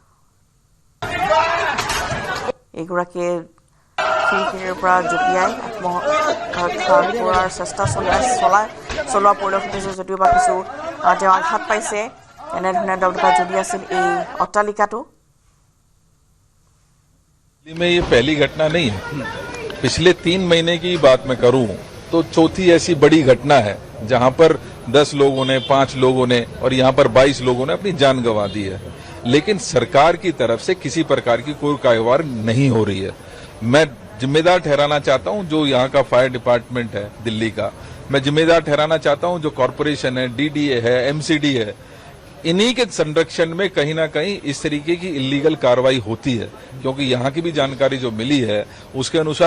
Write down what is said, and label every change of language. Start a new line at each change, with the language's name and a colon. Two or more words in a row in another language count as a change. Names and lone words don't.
Assamese: এইগৰাকীয়ে খিৰিকীৰ পৰা জঁপিয়াই আত্মৰক্ষা কৰাৰ চেষ্টা চলোৱা পৰিলক্ষিত হৈছে যদিও বা কিছু তেওঁ আঘাত পাইছে এনেধৰণে দগদগা জ্বলি আছিল এই অট্টালিকাটো
Hindi: में ये पहली घटना नहीं है पिछले 3 महीने की बात मैं करूं तो चौथी ऐसी बड़ी घटना है जहां पर 10 लोगों ने 5 लोगों ने और यहां पर 22 लोगों ने अपनी जान गंवा दी है लेकिन सरकार की तरफ से किसी प्रकार की कोई कार्रवाई नहीं हो रही है मैं जिम्मेदार ठहराना चाहता हूं जो यहाँ का
English: fire department
Hindi: है दिल्ली का मैं जिम्मेदार ठहराना चाहता हूं जो कॉरपोरेशन है डीडीए है एमसीडी है इन्हीं के संरक्षण में कहीं ना कहीं इस तरीके की इलीगल कार्रवाई होती है क्योंकि यहाँ की भी जानकारी जो मिली है उसके अनुसार